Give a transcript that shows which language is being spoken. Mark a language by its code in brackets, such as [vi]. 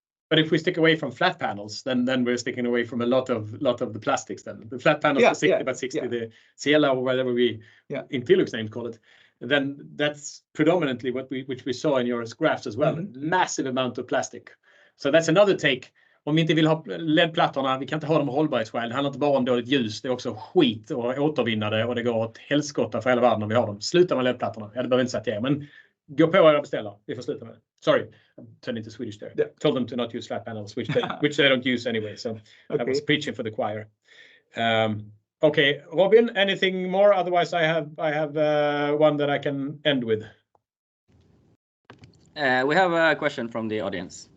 [en] But if we stick away from flat panels, then we're sticking away from a lot of the plastics. Then the flat panels are 60 by 60, the Ciela or whatever we in Trilux names call it. Then that's predominantly which we saw in your graphs as well. Massive amount of plastic. So that's another take. [sv] Om vi inte vill ha LED-plattorna, vi kan inte ha dem av hållbarhetsskäl. Det handlar inte bara om dåligt ljus, det är också skit och återvinna det, och det går åt helskotta för hela världen om vi har dem. Sluta med LED-plattorna. Det behöver inte säga till er, men gå på era beställare. Vi får sluta med det. [en] Sorry, I turned into Swedish there. Told them to not use flat panels, which they don't use anyway. So I was preaching for the choir. Okay, Robin, anything more? Otherwise, I have one that I can end with. We have a question from the audience.